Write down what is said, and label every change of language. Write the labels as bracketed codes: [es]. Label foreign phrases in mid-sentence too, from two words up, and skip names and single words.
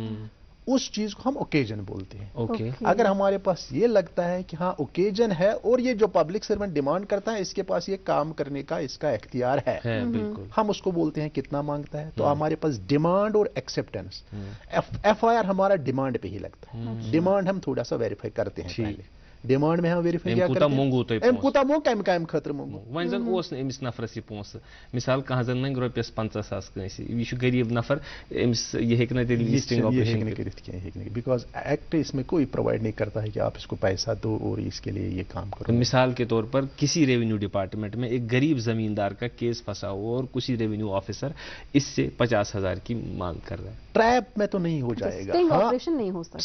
[ur] اس چیز کو ہم اوکیجن بولتے ہیں. اگر ہمارے پاس یہ لگتا ہے کہ ہاں اوکیجن ہے اور یہ جو [en] public servant [ur] ڈیمانڈ کرتا ہے اس کے پاس یہ کام کرنے کا اس کا اختیار ہے, ہم اس کو بولتے ہیں کتنا مانگتا ہے. تو ہمارے پاس ڈیمانڈ اور ایکسیپٹنس. FIR ہمارا ڈیمانڈ پہ ہی لگتا ہے. ڈیمانڈ ہم تھوڑا سا ویریفائی کرتے ہیں پہلے. ڈیمانڈ میں ہم ویریفائی کیا کرتے ہیں [ks] کوتاہ مو کم خطر مونگو. وۄنۍ زن اوس نہٕ أمِس نفرس یہِ پونٛسہٕ, مثال کانٛہہ زن منٛگہِ رۄپیس 50,000 کٲنٛسہِ, یہِ چھُ غریٖب نفر, أمِس یہِ ہیٚکہِ نہٕ تیٚلہِ [en] listening operation [ks] کٔرِتھ کینٛہہ, [ur] بیکاز ایکٹ اس میں کوئی پرووائڈ نہیں کرتا ہے کہ آپ اس کو پیسہ دو اور اس کے لیے یہ کام کرو. مثال کے طور پر کسی [en] revenue department [ur] میں ایک غریب زمیندار کا کیس پھنسا ہو اور کسی [en] revenue officer [ur] اس سے 50,000 کی مانگ کر رہا ہے. ٹریپ میں تو نہیں ہو جائے گا, [en] sting operation [ur] نہیں ہو سکتا,